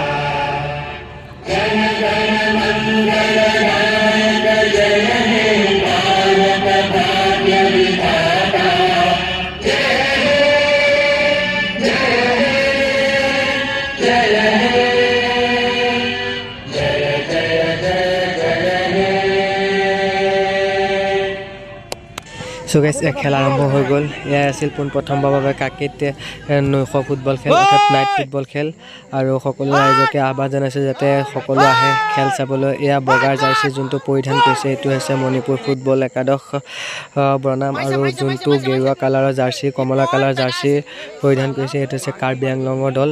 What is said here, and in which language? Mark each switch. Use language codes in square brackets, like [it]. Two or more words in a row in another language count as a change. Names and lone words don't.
[bn] জন গণ মঙ্গল নায়ক, জয় হে ভারত ভাগ্য বিধাতা। জয় হে, জয় হে, জয় হে, জয় জয় জয়। [as] চ' গাইছ, খেল আৰম্ভ হৈ গ'ল। এয়াই আছিল পোনপ্ৰথমবাৰৰ বাবে কাকিত নৈশ ফুটবল খেল, অৰ্থাৎ [en] night football [as] খেল। আৰু সকলো ৰাইজকে আহ্বান জনাইছোঁ যাতে সকলো আহে খেল চাবলৈ। এয়া বগাৰ জাৰ্চি যোনটো পৰিধান কৰিছে, এইটো হৈছে মণিপুৰ ফুটবল একাদশ বনাম, আৰু যোনটো গেৰুৱা কালাৰৰ জাৰ্চি, কমলা কালাৰ জাৰ্চি পৰিধান কৰিছে, এইটো হৈছে কাৰ্বি আংলঙৰ দল।